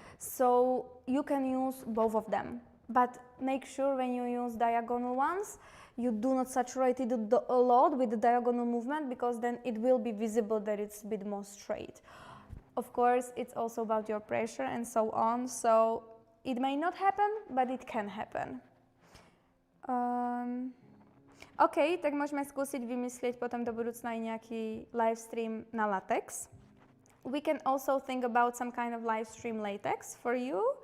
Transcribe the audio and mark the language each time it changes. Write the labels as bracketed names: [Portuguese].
[English] So you can use both of them, but make sure when you use diagonal ones, you do not saturate it a lot with the diagonal movement, because then it will be visible that it's a bit more straight. Of course, it's also about your pressure and so on. So it may not happen, but it can happen. [Slovak] OK, tak môžeme skúsiť vymyslieť potom do budúcna aj nejaký live stream na latex. [English] we can also think about some kind of live stream latex for you.